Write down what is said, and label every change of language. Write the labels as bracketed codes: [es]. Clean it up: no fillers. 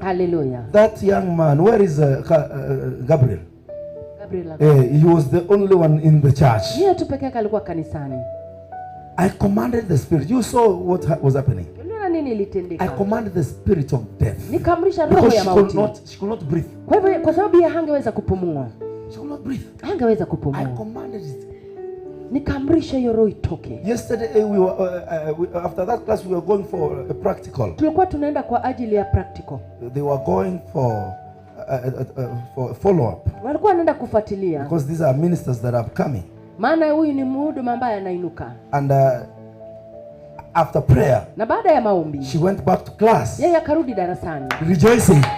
[en] Hallelujah. That young man, where is Gabriel? Gabriel. He was the only one in the church. [sw] Yeye tu pekee yake alikuwa kanisani. [en] I commanded the spirit. You saw what was happening. [sw] Unaona nini ilitendeka? [en] I commanded the spirit of death. [sw] Nikamrisha roho [en] Because [sw] ya mauti. [en] she could not breathe. [sw] Kwa hivyo kwa sababu yeye hangeweza kupumua. [en] She could not breathe. [sw] Hangeweza kupumua. [en] I commanded it. [sw] Nikamrisha hiyo roho itoke. [en] Yesterday after that class we were going for a practical. [sw] Tulikuwa tunaenda kwa ajili ya practical. [en] They were going for follow up. [sw] Walikuwa wanaenda kufuatilia. [en] Because these are ministers that are coming. [sw] Maana huyu ni mhuduma ambaye anainuka. [en] And after prayer, [sw] na baada ya maombi, [en] she went back to class. [sw] Yeye akarudi darasani. [en] Rejoicing.